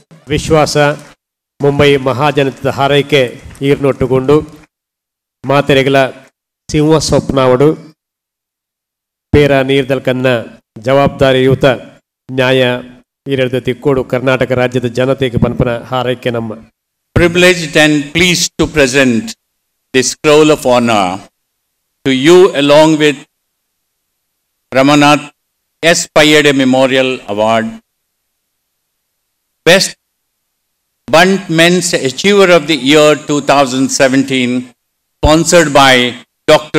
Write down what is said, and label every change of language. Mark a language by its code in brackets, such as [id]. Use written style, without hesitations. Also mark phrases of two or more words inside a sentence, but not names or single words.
[tcy] ವಿಶ್ವಾಸ ಮುಂಬೈ ಮಹಾಜನತದ ಹಾರೈಕೆ ಈರ್ನೊಟ್ಟುಕೊಂಡು ಮಾತೆರೆಗಲ ಸಿಂಹ ಸ್ವಪ್ನಾವಡು ಪೇರ ನೀರ್ದಲ್ಕನ್ನ ಜವಾಬ್ದಾರಿಯುತ ನ್ಯಾಯ ಈರೆಡ್ದು ತಿಕ್ಕೋಡು ಕರ್ನಾಟಕ ರಾಜ್ಯದ ಜನತೆಗೆ ಪನ್ಪನ ಹಾರೈಕೆ ನಮ್ಮ. [en] Privileged and pleased to present the scroll of honor to you along with Ramanath S. Payade Memorial Award, Best Bunt Men's Achiever of the Year 2017, sponsored by Dr.